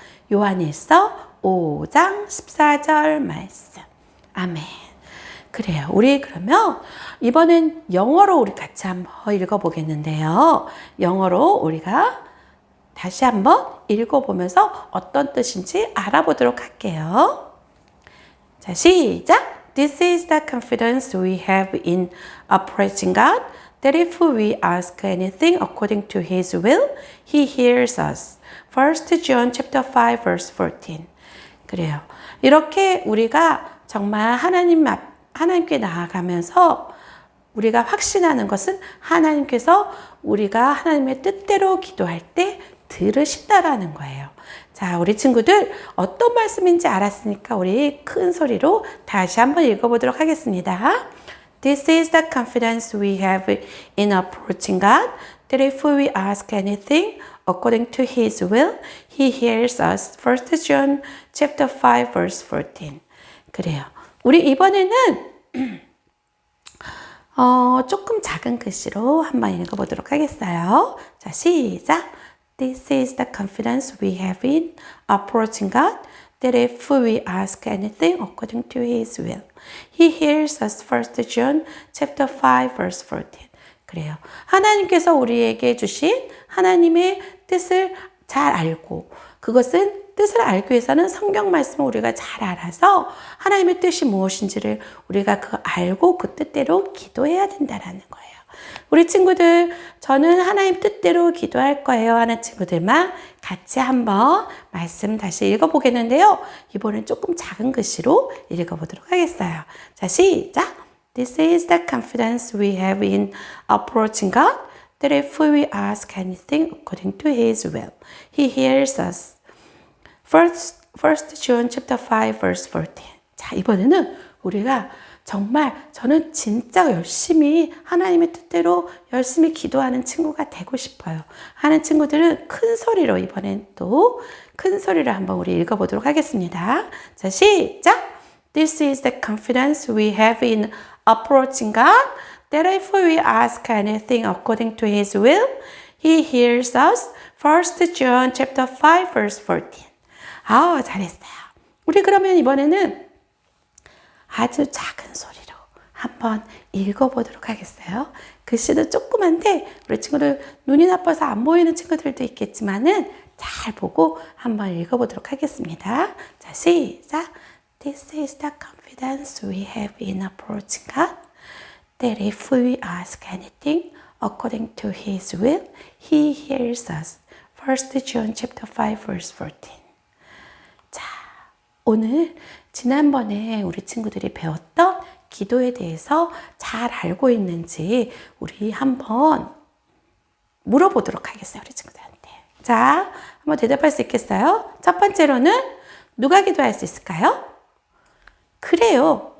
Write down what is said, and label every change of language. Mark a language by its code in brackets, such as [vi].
[ko] 요한일서 5장 14절 말씀. 아멘. 그래요. 우리 그러면 이번엔 영어로 우리 같이 한번 읽어보겠는데요. 영어로 우리가 다시 한번 읽어보면서 어떤 뜻인지 알아보도록 할게요. 자, 시작! [en] This is the confidence we have in approaching God, that if we ask anything according to His will, He hears us. 1 John chapter 5 verse 14. [ko] 그래요. 이렇게 우리가 정말 하나님께 나아가면서 우리가 확신하는 것은 하나님께서 우리가 하나님의 뜻대로 기도할 때 들으신다라는 거예요. 자, 우리 친구들 어떤 말씀인지 알았으니까 우리 큰 소리로 다시 한번 읽어보도록 하겠습니다. [en] This is the confidence we have in approaching God, that if we ask anything according to His will, He hears us. 1 John chapter 5 verse 14. [ko] 그래요. 우리 이번에는 조금 작은 글씨로 한번 읽어보도록 하겠어요. 자, 시작. [en] This is the confidence we have in approaching God, that if we ask anything according to His will, He hears us. 1 John chapter 5 verse 14. [ko] 그래요. 하나님께서 우리에게 주신 하나님의 뜻을 잘 알고 그것은 뜻을 알기 위해서는 성경 말씀을 우리가 잘 알아서 하나님의 뜻이 무엇인지를 우리가 알고 그 뜻대로 기도해야 된다라는 거예요. 우리 친구들, 저는 하나님 뜻대로 기도할 거예요 하는 친구들만 같이 한번 말씀 다시 읽어보겠는데요. 이번엔 조금 작은 글씨로 읽어보도록 하겠어요. 자, 시작! [en] This is the confidence we have in approaching God, that if we ask anything according to His will, He hears us. 1 John chapter 5 verse 14. [ko] 자, 이번에는 우리가 정말 저는 진짜 열심히 하나님의 뜻대로 열심히 기도하는 친구가 되고 싶어요 하는 친구들은 큰 소리로 이번엔 또 큰 소리로 한번 우리 읽어보도록 하겠습니다. 자, 시작! [en] This is the confidence we have in approaching God, that if we ask anything according to His will, He hears us. 1 John chapter 5 verse 14. [ko] 잘했어요. 우리 그러면 이번에는 아주 작은 소리로 한번 읽어보도록 하겠어요. 글씨도 조그만데 우리 친구들 눈이 나빠서 안 보이는 친구들도 있겠지만은 잘 보고 한번 읽어보도록 하겠습니다. 자, 시작. [en] This is the confidence we have in approaching God, that if we ask anything according to His will, He hears us. 1 John chapter 5 verse 14. [ko] 자, 오늘 지난번에 우리 친구들이 배웠던 기도에 대해서 잘 알고 있는지 우리 한번 물어보도록 하겠어요. 우리 친구들한테. 자, 한번 대답할 수 있겠어요? 첫 번째로는 누가 기도할 수 있을까요? 그래요.